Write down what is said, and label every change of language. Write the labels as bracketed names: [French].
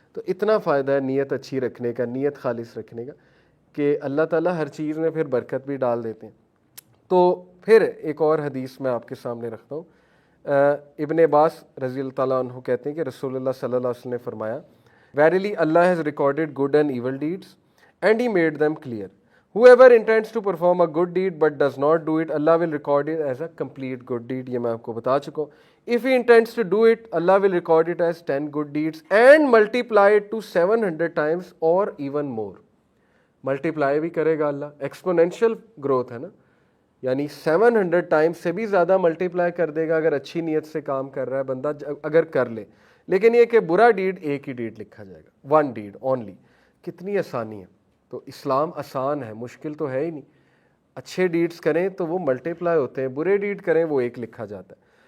[Urdu] تو اتنا فائدہ ہے نیت اچھی رکھنے کا، نیت خالص رکھنے کا، کہ اللہ تعالیٰ ہر چیز میں پھر برکت بھی ڈال دیتے ہیں. تو پھر ایک اور حدیث میں آپ کے سامنے رکھتا ہوں. ابن عباس رضی اللہ تعالیٰ عنہ کہتے ہیں کہ رسول اللہ صلی اللہ علیہ وسلم نے فرمایا [English] Verily Allah has recorded good and evil deeds and He made them clear. Whoever intends to perform a good deed but does not do it, Allah will record it as a complete good deed. [Urdu] یہ میں آپ کو بتا چکا ہوں. [English] If he intends to do it, Allah will record it as 10 good deeds and multiply it to 700 times or even more. [Urdu] Multiply بھی کرے گا اللہ، exponential growth ہے نا، یعنی 700 ٹائمز سے بھی زیادہ ملٹیپلائی کر دے گا اگر اچھی نیت سے کام کر رہا ہے بندہ، اگر کر لے. لیکن یہ کہ برا ڈیڈ ایک ہی ڈیڈ لکھا جائے گا، [English] One deed only. [Urdu] کتنی آسانی ہے. تو اسلام آسان ہے، مشکل تو ہے ہی نہیں. اچھے ڈیڈز کریں تو وہ ملٹیپلائی ہوتے ہیں، برے ڈیڈ کریں وہ ایک لکھا جاتا ہے.